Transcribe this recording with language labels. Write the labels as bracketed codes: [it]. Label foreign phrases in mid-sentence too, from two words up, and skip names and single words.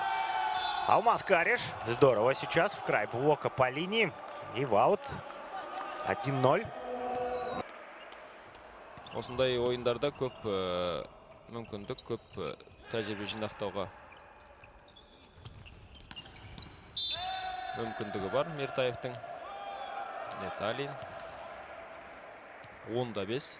[ru] Алмаз Кариш. Здорово сейчас. В край блока по линии. И в аут. 1-0. [kk] Осындай ойындарда көп мүмкіндік, көп тәжірибе жинақтауға мүмкіндігі бар Мертаевтың. Неталин. 10-5.